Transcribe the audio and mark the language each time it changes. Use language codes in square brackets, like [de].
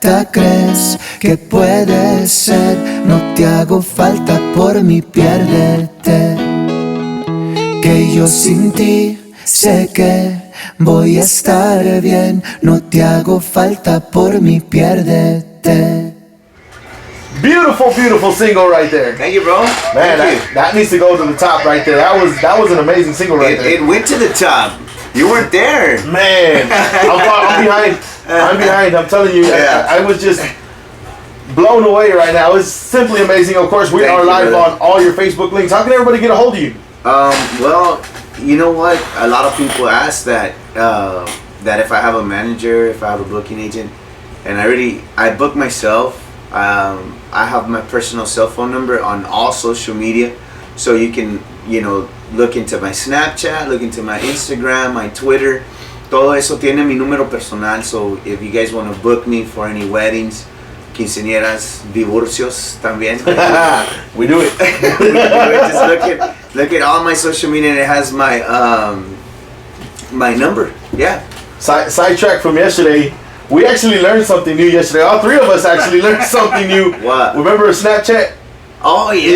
[es] falta, crees que puedes ser. No te hago falta, por mí piérdete. Que yo sin ti sé que voy a estar bien. No te hago falta, por mí piérdete. [en] Beautiful, beautiful single right there. Thank you, bro. Man, that needs to go to the top right there. That was an amazing single right there. It went to the top. You weren't there. Man, I'm behind. I'm behind. I'm telling you, Yeah. I was just blown away right now. It's simply amazing. Of course, we are live on all your Facebook links. How can everybody get a hold of you? Well, you know what? A lot of people ask that that if I have a manager, if I have a booking agent, and I book myself. I have my personal cell phone number on all social media, so you can, look into my Snapchat, look into my Instagram, my Twitter. [es] Todo eso tiene mi número personal, [en] so if you guys want to book me for any weddings, quinceañeras, [es] divorcios también. [en] We do it. Just look at all my social media, and it has my my number. Yeah. Sidetrack from yesterday. We actually learned something new yesterday. All three of us actually learned something new. What? Remember Snapchat? Oh yeah.